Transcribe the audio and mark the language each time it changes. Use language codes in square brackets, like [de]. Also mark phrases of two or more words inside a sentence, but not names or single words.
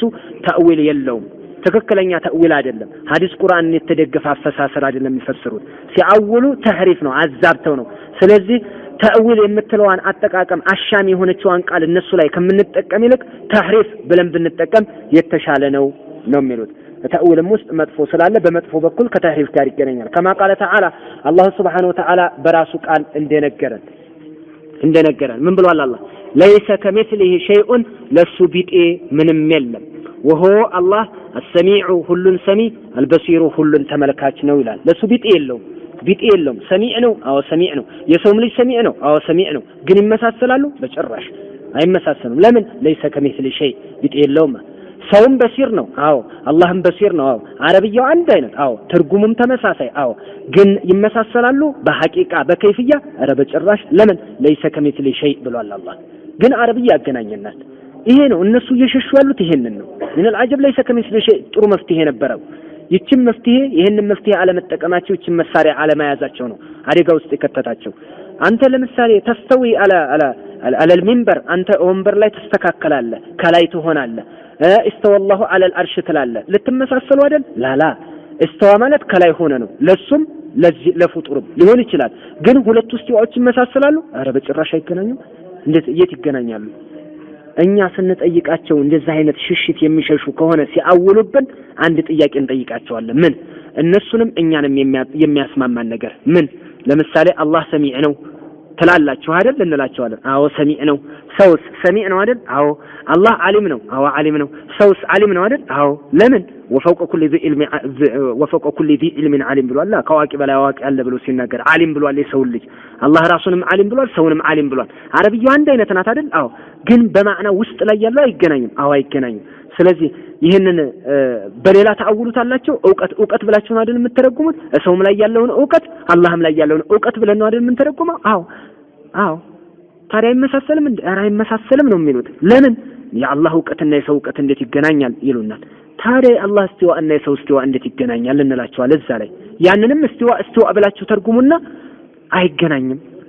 [am] ተእዊል የለውም ትክክለኛ ተእዊል አይደለም ሐዲስ ቁርአን የተደገፈ አፈሳሰር አይደለም የሚፈስሩት ሲአውሉ ተሕሪፍ ነው አዛብተው ነው ስለዚህ ተእዊል የምትለዋን አጠቃቀም አሻሚ የሆነችዋን ቃል እነሱ ላይ ከምንጠቀም ይልቅ ተሕሪፍ ብለን ብንጠቀም የተሻለ ነው የሚሉት ተእዊልም ውስጥ መጥፎ ስላለ በመጥፎ በኩል ከተሕሪፍ ጋር ይገናኛል [ar] كما قال تعالى الله سبحانه وتعالى [am] በራሱ ቃል እንደነገረን ምን ብሏል አላህ [ar] ليس كمثله شيء [am] ለሱ ቢጤ ምንም የለም [ar] وهو الله السميع [am] ሁሉን ሰሚ البصير ሁሉን ተመልካች ነው ይላል ለሱ ቢጤ የለውም ሰሚዕ ነው አዎ ሰሚዕ ነው የሰውም ልጅ ሰሚዕ ነው አዎ ሰሚዕ ነው ግን ይመሳሰላሉ በጭራሽ አይመሳሰሉም ለምን [ar] ليس كمثله شيء [am] ቢጤ የለውም ሰውም በሲር ነው አዎ አላህም በሲር ነው አዎ አረብያው አንድ አይነት አዎ ትርጉሙም ተመሳሳይ አዎ ግን ይመሳሰላሉ በሐቂቃ በከይፍያ አረ በጭራሽ ለምን [ar] ليس كمثله شيء [am] ብሏል አላህ ግን አረብያ ያገናኘናል ይሄ ነው እነሱ እየሸሹ ያሉት ይሄንን ነው ምን [ar] العجب ليس كمثله شيء [am] ጥሩ መፍትሄ ነበረው ይችን መፍትሄ ይሄንን መፍትሄ አለመጠቀማቸው ይችን መሳሪያ አለማያዛቸው ነው አደጋ ውስጥ የከተታቸው አንተ ለምሳሌ ተስተዊ [ar] على المنبر [am] አንተ ወንበር ላይ ተስተካከላለህ ከላይ ትሆናለህ [ar] استوى الله على العرش [am] ትላለህ ልትመሳሰሉ አይደል ላላ استوى ማለት ከላይ ሆነ ነው ለሱም ለፍጡርም ሊሆን ይችላል ግን ሁለቱ እስቲዋዎች ይመሳሰላሉ አረ በጭራሽ አይገናኙም እንዴት ይገናኛሉ እኛ ስንጠይቃቸው እንደዛ አይነት ሽሽት የሚሸሹ ከሆነ ሲአውሉብን አንድ ጥያቄ እንጠይቃቸዋለን ምን እነሱንም እኛንም የሚያስማማን ነገር ምን ለምሳሌ አላህ ሰሚዕ ነው ትላላችሁ አይደል እንላቸዋለን አዎ ሰሚዕ ነው ሰውስ ሰሚዕ ነው አይደል አዎ አላህ ዓሊም ነው አዎ ዓሊም ነው ሰውስ ዓሊም ነው አይደል አዎ ለምን [ar] وفوق كل ذي علم عليم [am] ብሏል ከዋቂ በላይ ዋቂ አለ ብሎ ሲናገር ዓሊም ብሏል የሰው ልጅ አላህ ራሱንም ዓሊም ብሏል ሰውንም ዓሊም ብሏል አረብያው አንድ አይነት ናት አይደል አዎ ግን በማዕና ውስጥ ላይ ያለው አይገናኝም አዎ አይገናኝም ስለዚህ ይሄንን በሌላ ተአውሉታላችሁ ዕውቀት ብላችሁ ነው አይደል የምትተረጉሙት ሰውም ላይ ያለውን ዕውቀት አላህም ላይ ያለውን ዕውቀት ብለን ነው አይደል የምንተረጉመው አዎ ታዲያ አይመሳሰልም እንዴ ኧረ አይመሳሰልም ነው የሚሉት ለምን የአላህ ዕውቀትና የሰው ዕውቀት እንዴት ይገናኛል ይሉናል። ታዲያ አላህ እስቲዋ እና የሰው እስቲዋ እንዴት ይገናኛል እንላቸዋለን። እዛ ላይ ያንንም እስቲዋ ብላችሁ ተርጉሙና አይገናኝም።